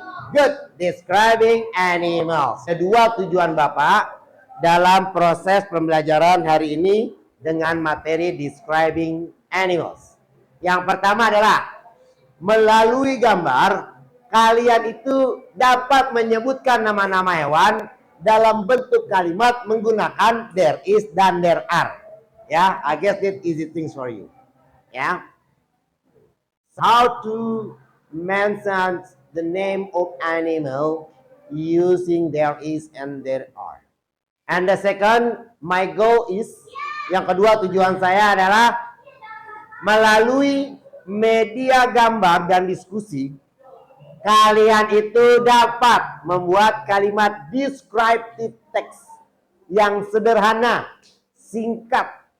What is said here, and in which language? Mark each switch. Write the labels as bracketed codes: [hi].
[en] Good. [id] Describing animals. Kedua tujuan Bapak dalam proses pembelajaran hari ini dengan materi describing animals. Yang pertama adalah melalui gambar, kalian itu dapat menyebutkan nama-nama hewan dalam bentuk kalimat menggunakan there is dan there are. [en] Ya, I guess that easy things for you. Ya. How to mention the name of animal using there is and there are. And the second, my goal is, [id] yang kedua tujuan saya adalah melalui media gambar dan diskusi, kalian itu dapat membuat kalimat descriptive text yang sederhana, singkat.